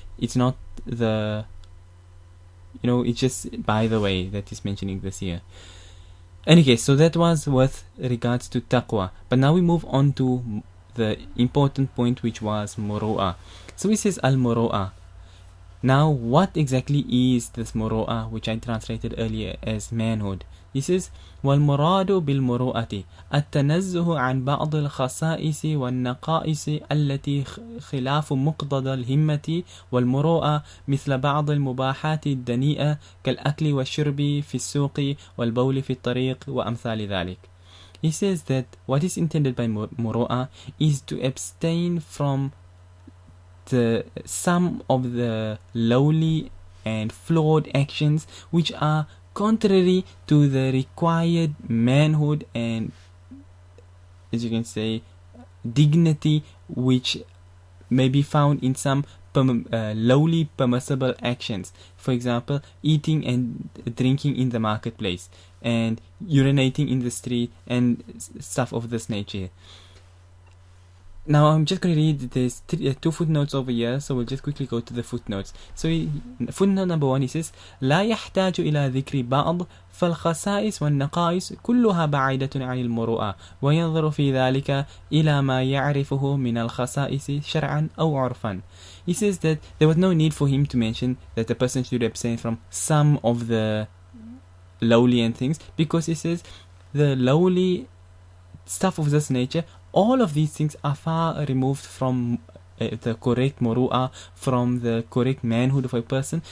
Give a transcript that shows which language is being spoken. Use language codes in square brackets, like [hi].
[en] It's not it's just by the way that he's mentioning this here. Okay, so that was with regards to taqwa. But now we move on to the important point, which was muru'ah. So he says al-muru'ah. Now, what exactly is this muru'ah, which I translated earlier as manhood? He says, [ar] وَالْمُرَادُ بِالْمُرُؤَةِ التَّنَزُّهُ عَنْ بَعْضِ الْخَصَائِصِ وَالنَّقَائِصِ التي خلاف مقتضى الهمة والمروءة مثل بعض المباحات الدنيئة كالأكل والشرب في السوق والبول في الطريق وأمثال ذلك. [en] He says that what is intended by muru'ah is to abstain from some of the lowly and flawed actions which are contrary to the required manhood and, as you can say, dignity which may be found in some lowly permissible actions. For example, eating and drinking in the marketplace and urinating in the street and stuff of this nature. Now I'm just going to read there's two footnotes over here, so we'll just quickly go to the footnotes. So footnote number 1, he says [ar] لا يحتاج إلى ذكر بعض فالخصائص والنقائص كلها بعيدة عن المروءة وينظر في ذلك إلى ما يعرفه من الخصائص شرعا أو عرفا. [en] He says that there was no need for him to mention that the person should abstain from some of the lowly and things, because he says the lowly stuff of this nature, all of these things are far removed from the correct muru'ah, from the correct manhood of a person.